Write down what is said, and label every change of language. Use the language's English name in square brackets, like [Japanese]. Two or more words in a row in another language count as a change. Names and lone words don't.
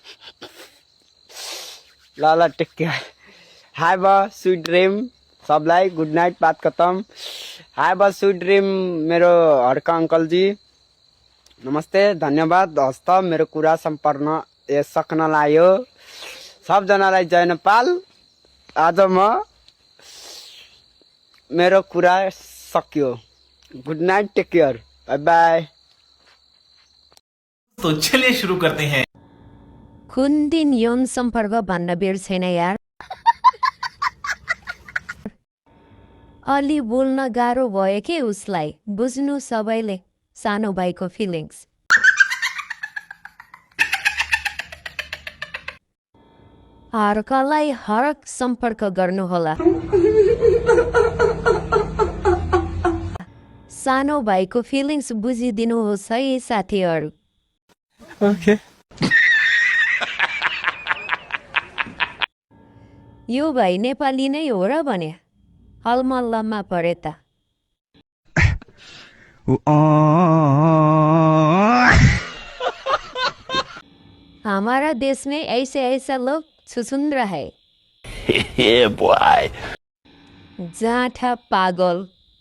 [English] ल take care, have a sweet dream सबलाई, good night, [Hindi] बात खतम, [English] have a sweet dream मेरो हर्क अङ्कलजी। [Nepali] नमस्ते, धन्यवाद। हस्त मेरो कुरा सम्पन्न सक्न लाग्यो। सबजनालाई जय नेपाल। आज मेरो कुरा सक्यो। [English] good night, take care, bye bye. [Hindi] तो चलिए शुरू करते हैं। [Nepali] कुन दिन यौन सम्पर्क भन्न बेर छैन यार। अलि बोल्न गाह्रो भयो के उसलाई, बुझ्नु सबैले सानो भाइको फिलिङ्स। हर्कलाई हरक सम्पर्क गर्नुहोला। सानो भाइको फिलिङ्स बुझिदिनुहोस् है साथीहरू। ओके। यो भाइ नेपाली नै हो र भने, हलमल्लमा परे त। [Hindi] हमारा देश में ऐसा लोग छुछुंद्र है। [Nepali] जाठा पागल।